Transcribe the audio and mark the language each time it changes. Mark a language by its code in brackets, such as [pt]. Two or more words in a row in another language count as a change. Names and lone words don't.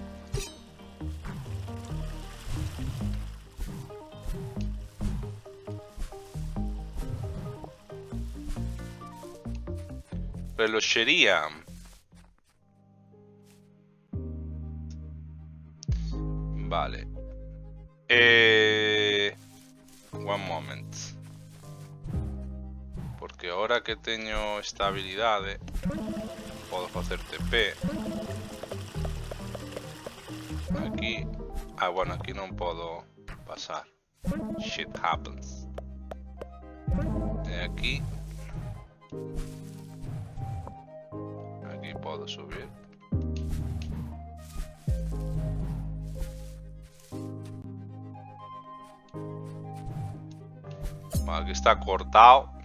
[gl] Reloxería. Vale. [en] One moment. [gl] Porque ahora que teño esta habilidade podo facer TP. Aquí. Ah, bueno, aquí non podo pasar. [en] Shit happens. [gl] E aquí. Aquí podo subir. Aquí está cortado.